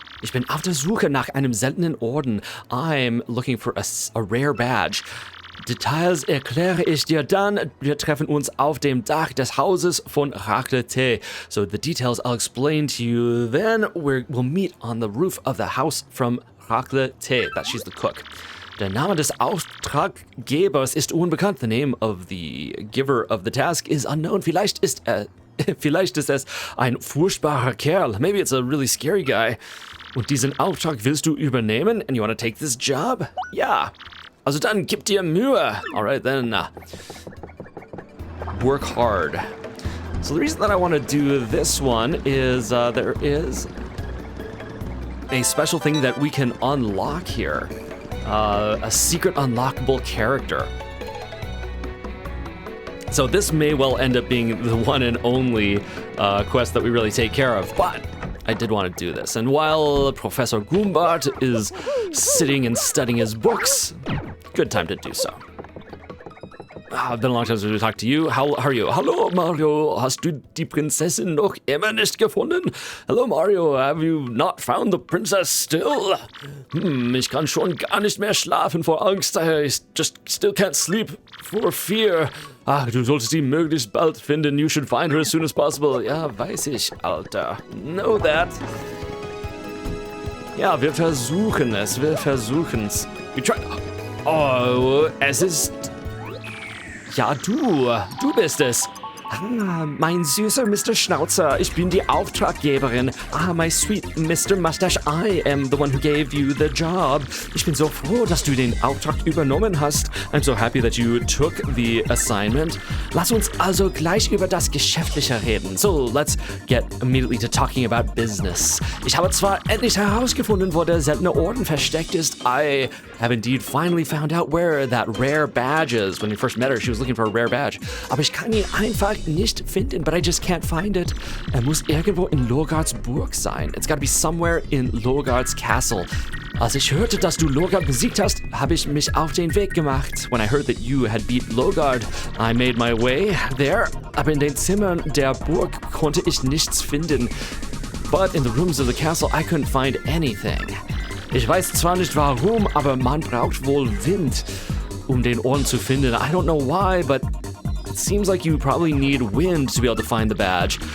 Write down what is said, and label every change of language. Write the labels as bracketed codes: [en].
[de] Ich bin auf der Suche nach einem seltenen Orden. [en] I'm looking for a rare badge. [de] Details erkläre ich dir dann. Wir treffen uns auf dem Dach des Hauses von Racle. [en] So the details I'll explain to you then. We'll meet on the roof of the house from Racle. That she's the cook. [de] Der Name des Auftraggebers ist unbekannt. [en] The name of the giver of the task is unknown. [de] Vielleicht ist es ein furchtbarer Kerl. [en] Maybe it's a really scary guy. [de] Und diesen Auftrag willst du übernehmen? [en] And you want to take this job? [de] Ja. Also dann gib dir Mühe. [en] Alright then. Work hard. So the reason that I want to do this one is there is a special thing that we can unlock here. A secret unlockable character. So this may well end up being the one and only quest that we really take care of, but I did want to do this. And while Professor Goombart is sitting and studying his books, good time to do so. It's been a long time since we talked to you. How are you? [de] Hallo Mario, hast du die Prinzessin noch immer nicht gefunden? [en] Hello Mario, have you not found the princess still? [de] Ich kann schon gar nicht mehr schlafen vor Angst. [en] I just still can't sleep for fear. [de] Du solltest sie möglichst bald finden. [en] You should find her as soon as possible. [de] Ja, weiß ich, Alter. [en] Know that. [de] Ja, wir versuchen's. [en] We try... [de] Oh, es ist... Ja, du bist es. Ah, mein süßer Mr. Schnauzer, ich bin die Auftraggeberin. [en] Ah, my sweet Mr. Mustache, I am the one who gave you the job. [de] Ich bin so froh, dass du den Auftrag übernommen hast. [en] I'm so happy that you took the assignment. [de] Lass uns also gleich über das Geschäftliche reden. [en] So, let's get immediately to talking about business. [de] Ich habe zwar endlich herausgefunden, wo der seltene Orden versteckt ist. [en] I have indeed finally found out where that rare badge is. When you first met her, she was looking for a rare badge. [de] Aber ich kann ihn einfach nicht finden, [en] but I just can't find it. [de] Er muss irgendwo in Logards Burg sein. [en] It's gotta be somewhere in Logards Castle. [de] Als ich hörte, dass du Logard besiegt hast, habe ich mich auf den Weg gemacht. [en] When I heard that you had beat Logard, I made my way there. [de] Aber in den Zimmern der Burg konnte ich nichts finden. [en] But in the rooms of the castle, I couldn't find anything. [de] Ich weiß zwar nicht warum, aber man braucht wohl Wind, um den Orden zu finden. [en] I don't know why, but it seems like you probably need wind to be able to find the badge.